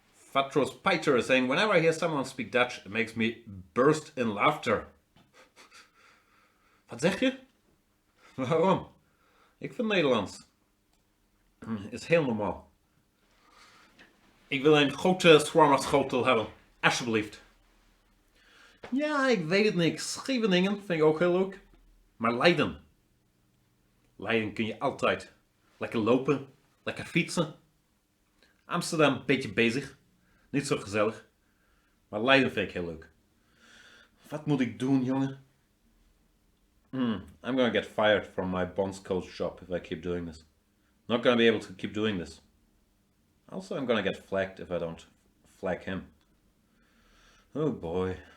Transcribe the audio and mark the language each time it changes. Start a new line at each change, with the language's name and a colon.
English: Fatros Piter is saying, whenever I hear someone speak Dutch, it makes me burst in laughter.
Dutch: Wat zeg je? Waarom? Ik vind Nederlands is heel normaal. Ik wil een grote shawarma-schotel hebben. Alsjeblieft. Ja, ik weet het niet. Scheveningen vind ik ook heel leuk. Maar Leiden. Leiden kun je altijd. Lekker lopen. Lekker fietsen. Amsterdam een beetje bezig. Niet zo gezellig. Maar Leiden vind ik heel leuk. Wat moet ik doen, jongen?
English: I'm gonna get fired from my bonds coach job if I keep doing this. Not gonna be able to keep doing this. Also, I'm gonna get flagged if I don't flag him. Oh boy.